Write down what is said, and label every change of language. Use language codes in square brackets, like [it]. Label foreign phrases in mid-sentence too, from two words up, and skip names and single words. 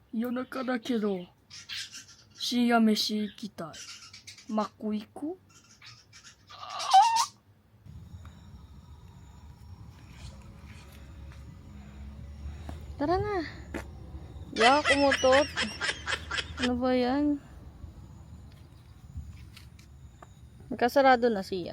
[ja] 夜中だけど深夜飯行きたい。マック行く？ [tl] Tara na. Ya, kumutot. Ano ba yan? Nagkasarado na siyan.